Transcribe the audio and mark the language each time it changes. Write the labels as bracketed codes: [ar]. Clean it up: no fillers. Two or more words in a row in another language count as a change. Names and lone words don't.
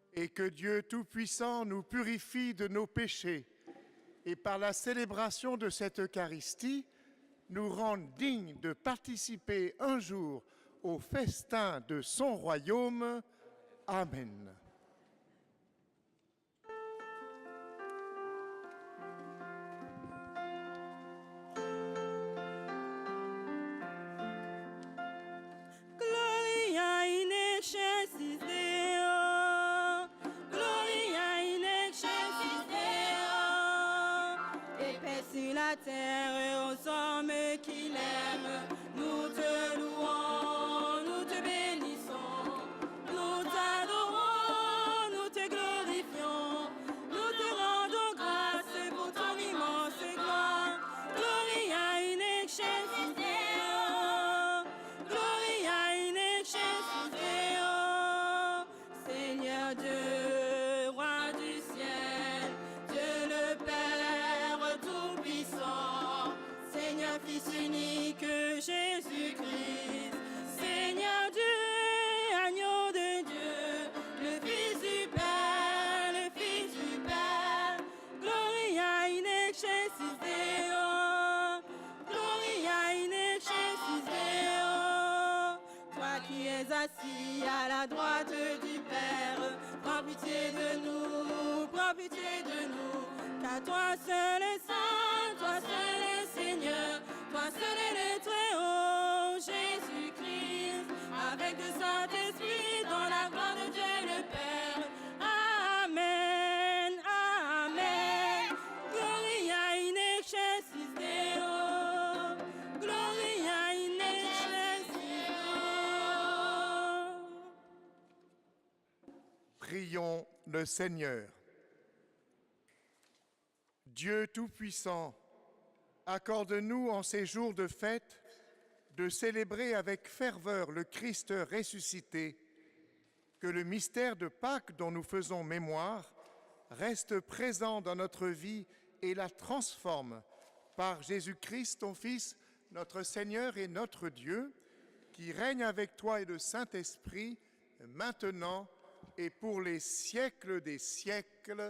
[fr] que Dieu Tout-Puissant nous purifie de nos péchés et par la célébration de cette Eucharistie, nous rende dignes de participer un jour au festin de son royaume. Amen. [la] Gloria in excelsis Deo, Gloria in excelsis Deo. [fr] Et paix sur la terre et aux hommes qui l'aiment. Nous te louons, nous te bénissons, nous t'adorons, nous te glorifions, nous te rendons grâce pour ton immense gloire. [la] Gloria in excelsis Deo, Gloria in excelsis Deo. [fr] Seigneur Dieu, roi du ciel, Dieu le Père Tout-Puissant, Seigneur Fils unique Jésus-Christ, Seigneur Dieu, agneau de Dieu, le Fils du Père, le Fils du Père. [la] Gloria in excelsis Deo, Gloria in excelsis Deo. [fr] Toi qui es assis à la droite du Père, prends pitié de nous, prends pitié de nous. Car toi seul est saint, toi seul est Seigneur, toi seul est le Très-Haut, Jésus-Christ, avec le Saint-Esprit, dans la gloire de Dieu le Père. Amen, amen. [la] Gloria in excelsis Deo, Gloria in excelsis Deo. [fr] Prions le Seigneur. Dieu Tout-Puissant, accorde-nous en ces jours de fête de célébrer avec ferveur le Christ ressuscité, que le mystère de Pâques dont nous faisons mémoire reste présent dans notre vie et la transforme par Jésus-Christ, ton Fils, notre Seigneur et notre Dieu, qui règne avec toi et le Saint-Esprit, maintenant et pour les siècles des siècles.